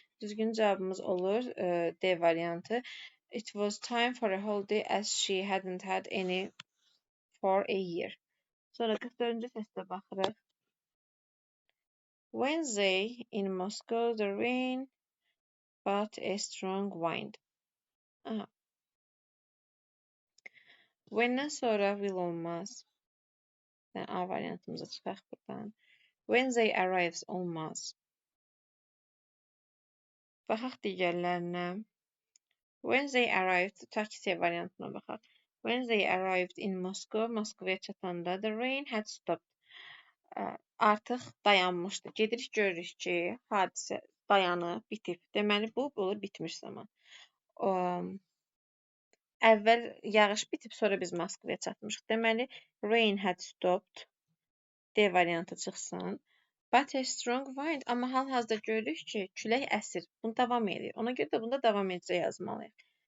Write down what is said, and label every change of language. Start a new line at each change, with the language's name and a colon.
Azerbaijani: Düzgün cavabımız olur D variantı.
English: It was time for a holiday as she hadn't had any for a year.
Azerbaijani: Sonra 44-cü testə baxırıq.
English: Wednesday in Moscow the rain but a strong wind. Aha.
Azerbaijani: When-dən sonra will olmaz. Yəni A variantımıza çıxaq buradan. Wednesday arrives olmaz. Baxaq digərlərinə.
English: Wednesday arrived,
Azerbaijani: tutaq ki, C variantına baxaq.
English: Wednesday arrived in Moscow.
Azerbaijani: Moskvaya çatanda
English: the rain had stopped.
Azerbaijani: Artıq dayanmışdı. Gedirik görürük ki, hadisə dayanıb, bitib. Deməli, bu olur bitmiş zaman. Əvvəl yağış bitib, sonra biz Moskvaya çatmışıq. Deməli,
English: rain had stopped.
Azerbaijani: D variantı çıxsın.
English: But a strong wind.
Azerbaijani: Amma hal-hazırda görürük ki, külək əsir. Bunu davam edir. Ona görə də bunda davam edəcək yazmalıyıq.